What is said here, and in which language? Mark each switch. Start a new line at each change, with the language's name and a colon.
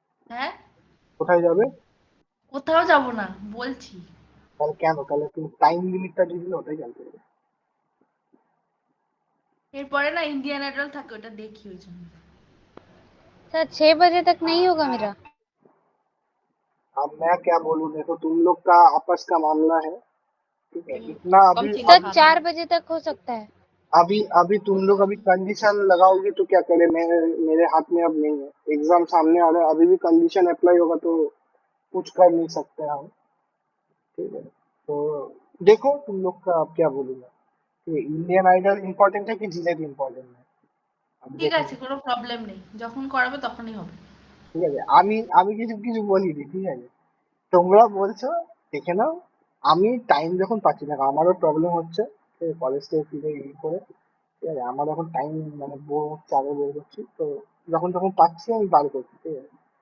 Bangla: হ্যাঁ, কোথায় যাবে? কোথাও যাব না বলছি। তাহলে কেন, তাহলে তুমি টাইম লিমিটটা দিয়ে দিলে ওটাই জানতে হবে। এরপরে না ইন্ডিয়ান আইডল থাকে, ওটা দেখি ওই জন্য।
Hindi: सर 6 बजे तक नहीं होगा मेरा। अब मैं क्या बोलूं, देखो तुम लोग का आपस का मामला है, ठीक है, इतना कम अभी चीनी सर अभी खाता हूँ। 4 बजे तक हो सकता है। अभी अभी तुम लोग अभी कंडीशन लगाओगे तो क्या करे, मेरे हाथ में अब नहीं है, एग्जाम सामने आ रहा है, अभी भी कंडीशन अप्लाई होगा तो कुछ कर नहीं सकते हम, ठीक है। तो देखो तुम लोग का अब क्या बोलूंगा, ये इंडियन आइडल इम्पोर्टेंट है कि जिलेट इम्पोर्टेंट है, अब
Bangla: ঠিক
Hindi: देखो।
Bangla: আছে, কোনো প্রবলেম নেই, যখন করাবে তখনই হবে। ঠিক আছে, আমি আমি কিছু কিছু বলিনি, ঠিক আছে, তোমরা বলছো দেখে নাও। আমি টাইম যখন পাচ্ছি না, আমারও প্রবলেম হচ্ছে কলেজ থেকে ফিরে করে, ঠিক আছে, আমার এখন টাইম মানে বোর হচ্ছে, আগে বের করছি তো, যখন যখন পাচ্ছি আমি বার করছি, ঠিক আছে।